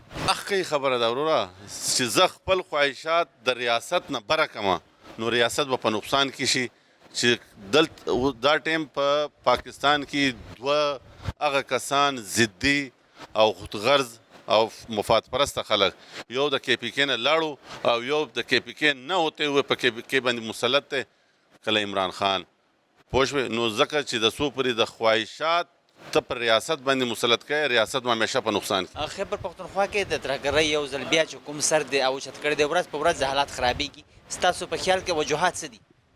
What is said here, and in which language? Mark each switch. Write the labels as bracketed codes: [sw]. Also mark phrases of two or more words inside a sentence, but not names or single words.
[ps] حقیقي خبره ده وروره چې زه خپل خواهشات د ریاست نه بره کړمه نو ریاست به په نقصان کې شي. چې دلته دا ټیم په پاکستان کې دوه هغه کسان ضدي او خودغرض او مفاد پرسته خلک, یو د کے پی کے نه لاړو او یو د کے پی کے نه [ur] ہوتے ہوئے [ps] په کے پی کے باندې مسلط دی کله عمران خان. پوه شوې؟ نو ځکه چې د څو پورې د خواهشات ته پر ریاست باندې مسلط کوي, ریاست به همیشه په نقصان کې. خیبر پختونخوا کې د ترهګرۍ یو ځل بیا چې کوم سر دی او اوچت کړی دی, ورځ په ورځ حالات خرابېږي. ستاسو په خیال کې وجوهات څه دي؟